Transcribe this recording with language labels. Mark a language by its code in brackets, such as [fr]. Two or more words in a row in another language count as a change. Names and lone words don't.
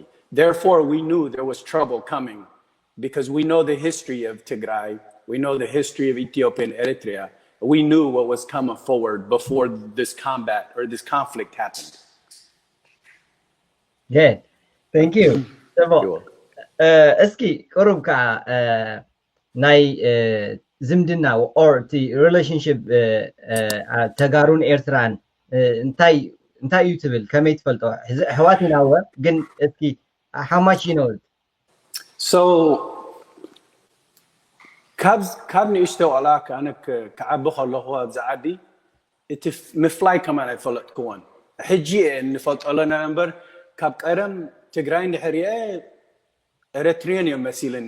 [en] Therefore, we knew there was trouble coming because we know the history of Tigray, we know the history of Ethiopia and Eritrea. We knew what was coming forward before this combat or this conflict happened. Good. Thank you. [ti] እስኪ ቅሩብ ከዓ ናይ ዝምድና [en] or the relationship [ti] ተጋሩን ኤርትራን እንታይ እዩ ትብል ከመይ ትፈልጦ ሕዋትና ወ ግን እስኪ [en] how much you know it? [ti] So ካብ ንእሽቶ ቆላካ ኣነ ክዓቢ ከለኹ ኣብዚ ዓዲ እቲ ምፍላይ ከማን ኣይፈለጥክዎን ሕጂ ንፈልጦ ኣለና እምበር ካብ ቀደም ትግራይ እንድሕር እየ ኤርትሪያን እዮም መሲልኒ